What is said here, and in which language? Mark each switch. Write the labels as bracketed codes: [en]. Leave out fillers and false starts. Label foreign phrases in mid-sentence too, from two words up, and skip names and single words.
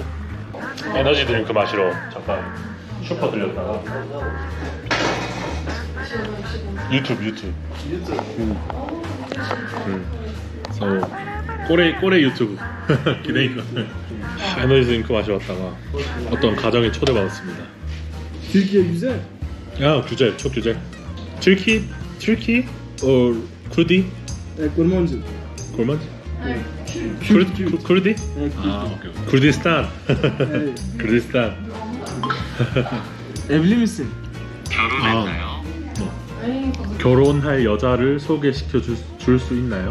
[ko] 에너지 드링크 마시러 잠깐 슈퍼 들렸다가. 유튜브. 꼬레 유튜브 기대니까 에너지 드링크 마시러 왔다가 어떤 가정에 초대받았습니다. [tr] Türkiye güzel. [ko] 야, [tr] güzel, çok güzel. [en] Turkey or Kurdi? [ku] Kurmancı. Kurmancı? Kurdi? [ko] 아, 오케이. [ku] Kurdistan. Kurdistan. [tr] Evli misin? [ko] 결혼했나요? 결혼할 여자를 소개시켜 줄 수 있나요?